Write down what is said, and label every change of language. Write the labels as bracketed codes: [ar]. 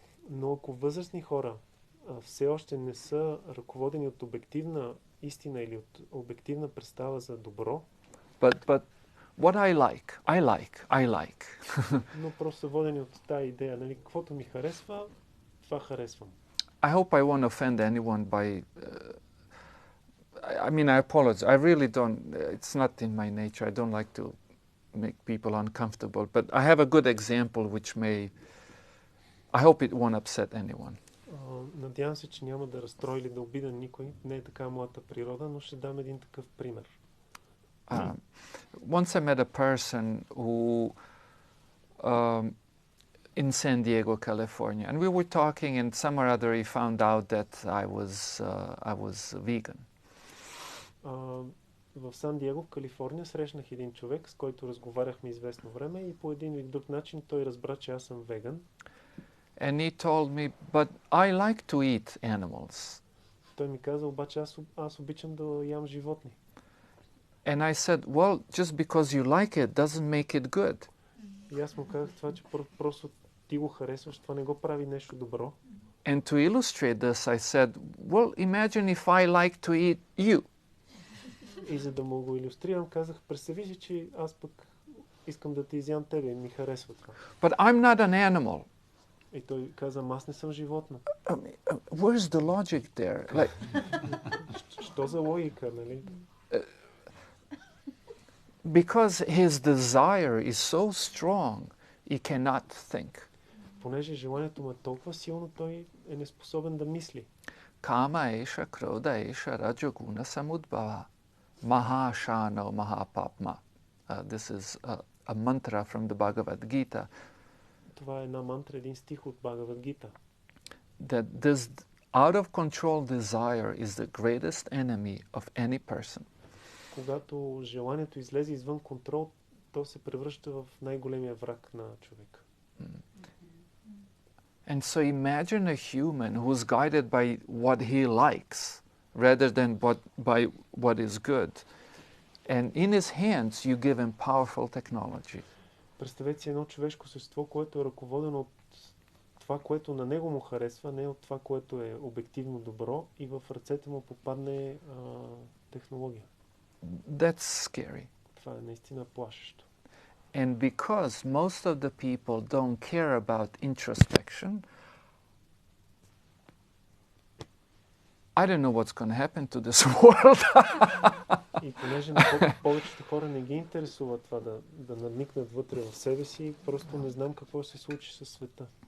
[bg] Но ако възрастни хора все още не са ръководени от обективна истина или от обективна представа за добро, [en] but what I like. [bg] но просто са водени от тази идея, нали, каквото ми харесва, това харесвам. [en] I hope I won't offend anyone by... I mean, I apologize. I really don't... It's not in my nature. I don't like to make people uncomfortable. But I have a good example which may... I hope it won't upset anyone. [bg] Надявам се, че няма да разстрои или да обида никой. Не е така моята природа, но ще дам един такъв пример. [en] Once I met a person who... in San Diego, California, and we were talking, and some or other he found out that I was vegan. [bg] В Сан Диего, в Калифорния, срещнах един човек, с който разговаряхме известно време и по един или друг начин той разбра, че аз съм веган. [en] And he told me, but I like to eat animals. [bg] Той ми каза, обаче аз обичам да ям животни. [en] And I said, well, just because you like it doesn't make it good. [bg] И аз му казах това, че просто ти го харесваш, това не го прави нещо добро. [en] And to illustrate this, I said, well, imagine if I like to eat you. [bg] И за да му го илюстрирам, казах, представи си, че аз пък искам да те изям тебе и ми харесва това. [en] But I'm not an animal. [bg] И той каза, аз не съм животно. [en] Where's the logic there? Like, [bg] що за логика, нали? [en] Because his desire is so strong, he cannot think. [bg] Понеже желанието му е толкова силно, той е неспособен да мисли. [sa] Kama esha, krodha esha, rajoguna samudbhava. Mahashano mahapapma. [en] This is a mantra from the Bhagavad Gita. [bg] Това е една мантра, един стих от Бхагавад Гита. [en] That this out of control desire is the greatest enemy of any person. [bg] Когато желанието излезе извън контрол, то се превръща в най-големия враг на човека. [en] And so imagine a human who is guided by what he likes rather than by what is good. And in his hands you give him powerful technology. [bg] Представете си едно човешко същество, което е ръководено от това, което на него му харесва, не от това, което е обективно добро, и в ръцете му попадне технология. [en] That's scary. [bg] Това е наистина плашещо. [en] And because most of the people don't care about introspection, I don't know what's going to happen to this world. [bg] И понеже повечето хора не ги интересува това да надникнат вътре в себе си, просто не знам какво ще се случи със света.